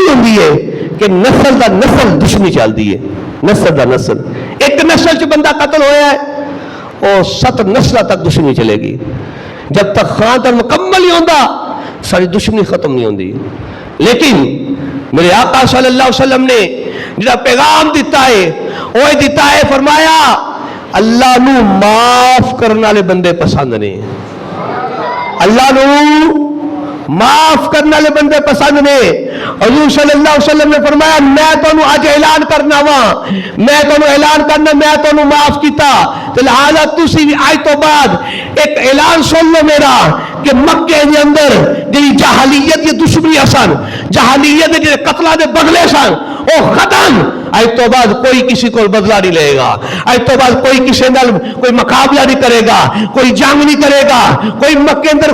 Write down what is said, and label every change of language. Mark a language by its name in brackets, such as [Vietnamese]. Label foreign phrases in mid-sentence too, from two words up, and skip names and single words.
[Punjabi] ہوندی ہے کہ نسل دا نسل دشمنی چلدی ہے نسل دا نسل ایک نسل چ بندہ قتل ہویا ہے اور 7 نسلوں تک دشمنی چلے گی جب تک خاندان مکمل نہیں ہوتا ساری دشمنی ختم نہیں ہوتی لیکن میرے آقا [Arabic] صلی اللہ علیہ وسلم [Punjabi] نے جڑا پیغام دیتا ہے وہ دیتا ہے فرمایا اللہ نو معاف کرنے والے بندے پسند نے اللہ نو معاف کرنے والے بندے پسند نے حضور [Arabic] صلی اللہ علیہ وسلم [Punjabi] نے فرمایا میں تانوں اج اعلان کرنا وا میں تانوں اعلان کرنا میں تانوں معاف کیتا تے لہذا تسی بھی اج تو بعد ایک اعلان سن لو میرا کہ مکے دے اندر جی جہالیت یہ دشمنی سن جہالیت دے قتلاں دے بدلے سن او ختم اج تو بعد کوئی کسی کو بدلہ نہیں لے گا اج تو بعد کوئی کسی نال کوئی مقابلہ نہیں کرے گا کوئی جنگ نہیں کرے گا کوئی مکے اندر